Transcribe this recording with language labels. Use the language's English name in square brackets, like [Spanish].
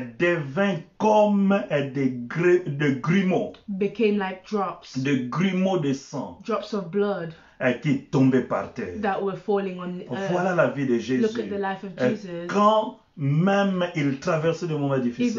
[French] devint comme des grumeaux, [English] became like drops, [French] des grumeaux de sang [English] drops of blood [French] qui tombaient par terre. [English] that were falling on the [French] Voilà [English] earth. [French] la vie de Jésus. [English] Look at the life of Jesus. [French] Quand même il traversait des moments difficiles,